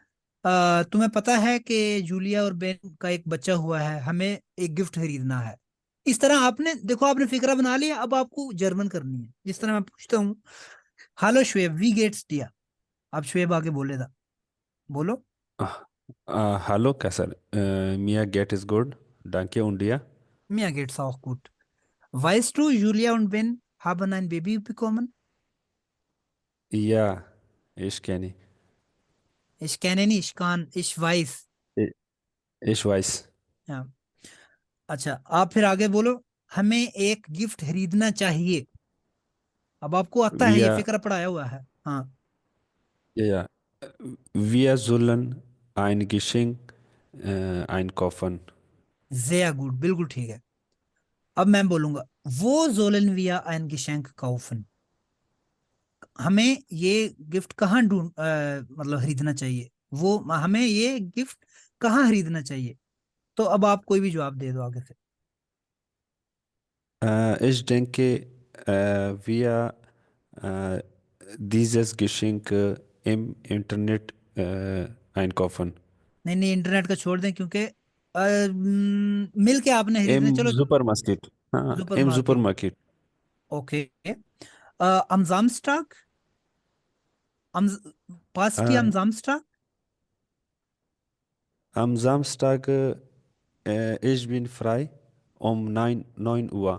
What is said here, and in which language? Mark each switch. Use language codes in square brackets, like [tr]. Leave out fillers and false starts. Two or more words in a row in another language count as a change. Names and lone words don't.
[hi] तुम्हें पता है कि जूलिया और बेन का एक बच्चा हुआ है, हमें एक गिफ्ट खरीदना है। इस तरह आपने देखो, आपने फिक्रा बना लिया, अब आपको जर्मन करनी है। जिस तरह मैं पूछता हूँ, हेलो शुएब, [de] wie geht's dir, [hi] अब शुएब आगे बोलेगा, बोलो। [de] hallo Kessel, mir geht es gut, danke und dir? Mir geht's auch gut. Weißt du, Julia und Ben haben ein Baby bekommen? Ja, ich kenne. Ich kenne nicht, ich weiß. Ich, ich weiß. Ja. [hi] अच्छा, आप फिर आगे बोलो, हमें एक गिफ्ट खरीदना चाहिए। अब आपको आता है, ये [de] Wir, [hi] फिक्र पड़ाया हुआ है। हाँ, [de] ja, ja. Wir sollen ein Geschenk einkaufen. sehr gut, [hi] बिल्कुल ठीक है। अब मैं बोलूंगा, वो [de] sollen wir ein Geschenk kaufen, [hi] हमें ये गिफ्ट कहाँ मतलब खरीदना चाहिए, वो हमें ये गिफ्ट कहाँ खरीदना चाहिए। तो अब आप कोई भी जवाब दे दो आगे से। [de] Ich denke, wir äh, dieses Geschenk im Internet einkaufen. [hi] नहीं नहीं, इंटरनेट का छोड़ दें, क्योंकि मिल के आपने खरीदना, [de] Im [hi] चलो। [de] Supermarkt. Ah, im सुपरमार्केट, Supermarkt. ओके। am Samstag, am, passt die am Äh, Samstag? am Samstag, ich bin frei um 9 Uhr.